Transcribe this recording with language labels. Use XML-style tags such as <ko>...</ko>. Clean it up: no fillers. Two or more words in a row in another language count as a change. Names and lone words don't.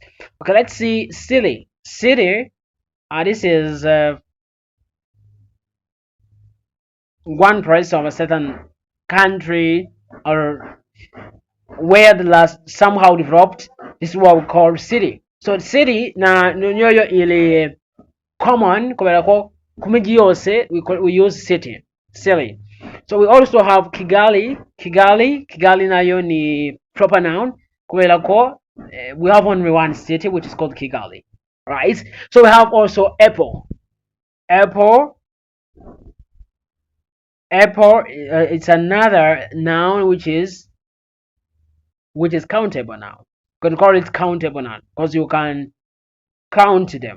<en>Okay, let's see city. City. This is one place of a certain country or where the last somehow developed. This is what we call city. So city</en> <rw>na nyoyo ile common kubera ko kumiji yose</rw> <en>we use city. Silly. So we also have Kigali. Kigali</en> <rw>nayo ni</rw> <en>proper noun</en> <rw>kubera ko</rw> <en>we have only one city which is called Kigali, right? So we have also apple. Apple, it's another noun which is countable now. You can call it countable noun because you can count them.</en>